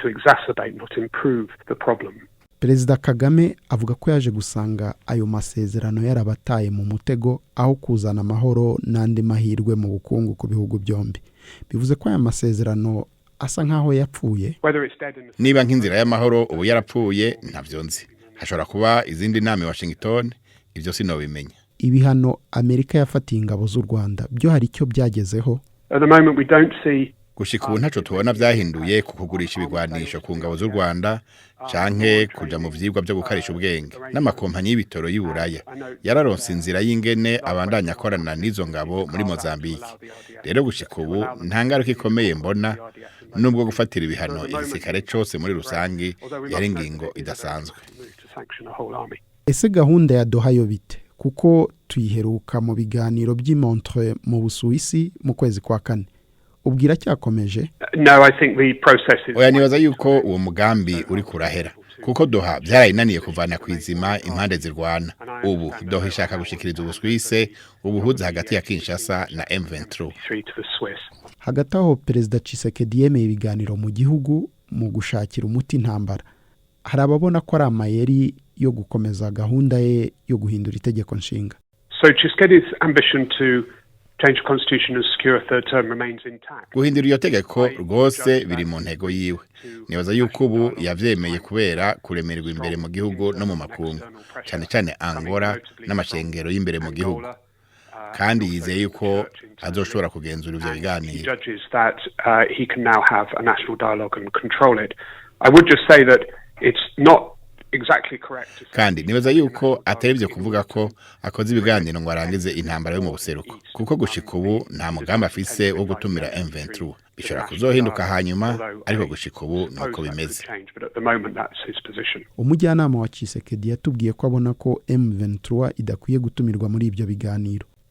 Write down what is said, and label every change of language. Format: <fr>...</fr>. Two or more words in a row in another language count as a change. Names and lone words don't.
<rw>Perezida Kagame avuga ko yaje gusanga ayo masezerano yarabataye mu mutego aho kuzana amahoro n'andi mahirwe mu bukungu ku bihugu byombi. Bivuze ko aya masezerano asa nkaho yapfuye.</rw> <rn>Niba nk'inzira y'amahoro ubu yarapfuye ntavyo nzi. Hashobora kuba izindi nama Washington, ivyo sinobimenya.</rn> <rw>Ibihano Amerika yafatiye ingabo z'u Rwanda byo hari icyo byagezeho.</rw> <en>At the moment we don't see</en> <rn>gushika ubu ntaco tubona byahinduye ku kugurisha ibigwanisho ku ngabo z'u Rwanda canke kuja mu vyigwa byo gukarisha ubwenge. N'amakompanyi y'ibitoro y'Iburaya yararonse inzira y'ingene abandanya akorana n'izo ngabo muri Mozambique. Rero gushika ubu nta ngaruka ikomeye mbona, nubwo gufatira ibihano igisirikare cose muri rusangi yari ingingo idasanzwe.</rn> <rw>Ese gahunda ya Doha yo bite? Kuko tuyiheruka mu biganiro by'i Montreux mu Busuwisi mu kwezi kwa kane. Ubwira cyakomeje?</rw> <en>No, I think the process is.</en> <rn>Oya, nibaza yuko uwo mugambi uri kurahera, kuko Doha byarayinaniye kuvana kwizima impande zirwana. Ubu Doha ishaka gushikiriza Ubusuwise ubuhuza hagati ya Kinshasa na M23.</rn> <rw>Hagati aho Perezida Tshisekedi yemeye ibiganiro mu gihugu mu gushakira umuti intambara. Hari ababona ko ari amayeri yo gukomeza gahunda ye yo guhindura itegeko nshinga.</rw> <en>So Tshisekedi's ambition to change the constitution and secure a third term remains intact.</en> <rn>Guhindura iyo tegeko rwose biri mu ntego yiwe. Nibaza yuko ubu yavyemeye kubera kuremerwa imbere mu gihugu no mu makungu, cyane cyane Angola n'amashengero y'imbere mu gihugu. Kandi yizeye yuko azoshobora kugenzura ivyo biganiro.</rn> <en>He can now have a national dialogue and control it. I would just say that it's not exactly correct.</en> <rn>Kandi nibaza yuko atari kuvuga ko akoze ibiganiro ngo arangize intambara yo mu buseruko, kuko gushika ubu nta mugambi afise wo gutumira M23. Bishobora kuzohinduka hanyuma, ariko gushika ubu nuko bimeze.</rn> <rw>Umujyanama wa Tshisekedi yatubwiye ko abona ko M23 idakwiye gutumirwa muri ibyo biganiro.</rw>